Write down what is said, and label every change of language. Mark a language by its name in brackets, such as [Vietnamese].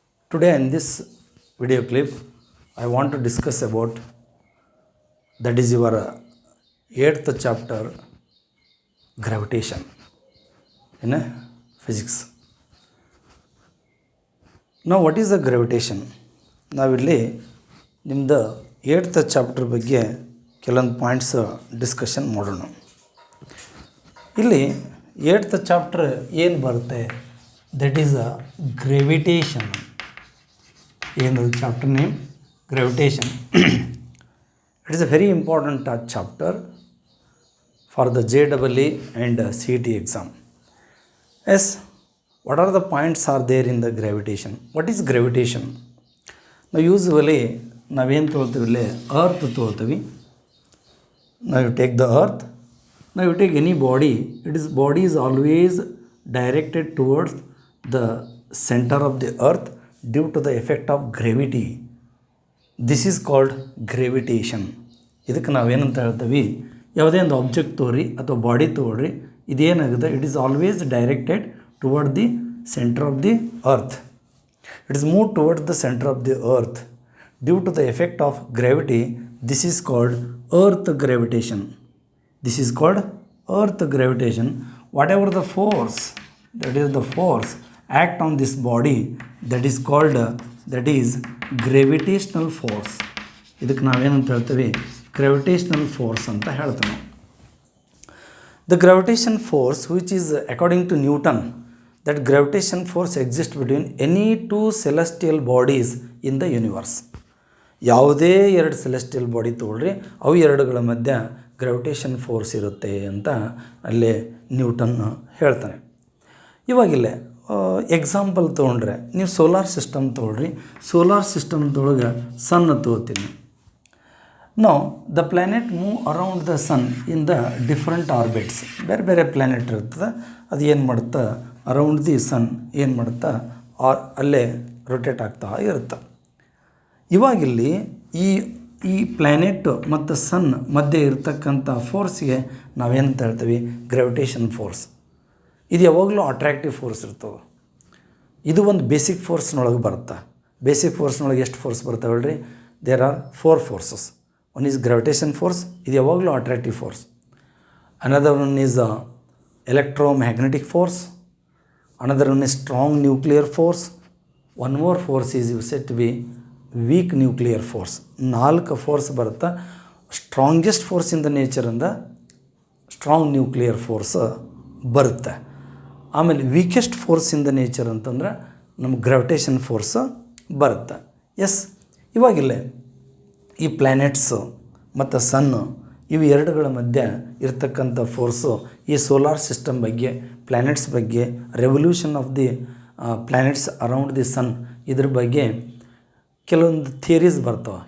[English] Today in this video clip, I want to discuss about that is your 8th chapter, gravitation in physics. Now, what is the gravitation? [Kannada] ನಾವಿಲ್ಲಿ ನಿಮ್ಮದು 8th chapter ಬಗ್ಗೆ ಕೆಲವೊಂದು points discussion ಮಾಡೋಣ. ಇಲ್ಲಿ 8th chapter ಏನು ಬರುತ್ತೆ, [English] That is a gravitation. [Kannada] ಏನು chapter name? Gravitation. [English] It is a very important chapter for the JEE and CET exam. Yes, what are the points are there in the gravitation? What is gravitation? [Kannada] ನಾವು usually ನಾವೇನು ತೊಗೊಳ್ತೀವಿ, ಇಲ್ಲಿ earth ತೊಗೊಳ್ತೀವಿ. [English] ನಾವು you take the earth, now you take any body, body is always directed towards the center of the earth due to the effect of gravity. This is called gravitation. [Kannada] ಇದಕ್ಕೆ ನಾವೇನಂತ ಹೇಳ್ತೀವಿ, ಯಾವುದೇ ಒಂದು ಆಬ್ಜೆಕ್ಟ್ ತೋರಿ ಅಥವಾ body ತೊಗೊಳ್ರಿ, ಇದೇನಾಗುತ್ತೆ, [English] It is always directed toward the center of the earth. It is moved towards the center of the earth due to the effect of gravity. This is called earth gravitation. This is called earth gravitation. Whatever the force, that is the force act on this body, that is called that is gravitational force. [Kannada] ಇದಕ್ಕೆ ನಾವೇನಂತ ಹೇಳ್ತೀವಿ, gravitational force ಅಂತ ಹೇಳ್ತೀವಿ. [English] The gravitation force, which is according to Newton, that gravitation force exists between any two celestial bodies in the universe. [Kannada] ಯಾವುದೇ ಎರಡು celestial body ತೊಗೊಳ್ರಿ, ಅವು ಎರಡುಗಳ ಮಧ್ಯ ಗ್ರಾವಿಟೇಷನ್ ಫೋರ್ಸ್ ಇರುತ್ತೆ ಅಂತ ಅಲ್ಲೇ ನ್ಯೂಟನ್ ಹೇಳ್ತಾನೆ. ಇವಾಗಿಲ್ಲೇ ಎಕ್ಸಾಂಪಲ್ ತೊಗೊಂಡ್ರೆ, ನೀವು ಸೋಲಾರ್ ಸಿಸ್ಟಮ್ ತೊಗೊಳ್ರಿ. ಸೋಲಾರ್ ಸಿಸ್ಟಮ್ದೊಳಗೆ ಸನ್ ತೊಗೋತೀನಿ. [English] ನಾವು the planet move around the sun in the different orbits. [Kannada] ಬೇರೆ ಬೇರೆ ಪ್ಲ್ಯಾನೆಟ್ ಇರ್ತದೆ, ಅದು ಏನು ಮಾಡುತ್ತಾ ಅರೌಂಡ್ ದಿ ಸನ್ ಏನು ಮಾಡುತ್ತಾ ಅಲ್ಲೇ ರೊಟೇಟ್ ಆಗ್ತಾ ಇರುತ್ತೆ. ಇವಾಗಿಲ್ಲಿ ಈ ಪ್ಲ್ಯಾನೆಟ್ ಮತ್ತು ಸನ್ ಮಧ್ಯೆ ಇರ್ತಕ್ಕಂಥ ಫೋರ್ಸ್ಗೆ ನಾವೇನಂತ ಹೇಳ್ತೀವಿ, ಗ್ರಾವಿಟೇಷನ್ ಫೋರ್ಸ್. ಇದು ಯಾವಾಗಲೂ ಅಟ್ರಾಕ್ಟಿವ್ ಫೋರ್ಸ್ ಇರ್ತವೆ. ಇದು ಒಂದು ಬೇಸಿಕ್ ಫೋರ್ಸ್ನೊಳಗೆ ಬರುತ್ತೆ. ಬೇಸಿಕ್ ಫೋರ್ಸ್ನೊಳಗೆ ಎಷ್ಟು ಫೋರ್ಸ್ ಬರ್ತಾವೆ ಹೇಳ್ರಿ? [English] There are 4 forces. One is gravitation force, [Kannada] ಇದು ಯಾವಾಗಲೂ attractive force. [English] Another one is electromagnetic force. Another one is strong nuclear force. One more force is said to be weak nuclear force. [Kannada] 4 force ಬರುತ್ತೆ. Strongest force in the ನೇಚರಿಂದ strong nuclear force ಬರುತ್ತೆ. ಆಮೇಲೆ [English] weakest force in the nature [Kannada] ಅಂತಂದ್ರೆ ನಮ್ಗೆ gravitation force ಬರುತ್ತೆ. S, ಇವಾಗಿಲ್ಲೇ ಈ ಪ್ಲ್ಯಾನೆಟ್ಸು ಮತ್ತು son ಇವು ಎರಡುಗಳ ಮಧ್ಯೆ ಇರ್ತಕ್ಕಂಥ ಫೋರ್ಸು ಈ ಸೋಲಾರ್ ಸಿಸ್ಟಮ್ ಬಗ್ಗೆ, ಪ್ಲ್ಯಾನೆಟ್ಸ್ ಬಗ್ಗೆ, [English] revolution of the planets around the sun, [Kannada] ಇದ್ರ ಬಗ್ಗೆ ಕೆಲವೊಂದು ಥಿಯರೀಸ್ ಬರ್ತವೆ.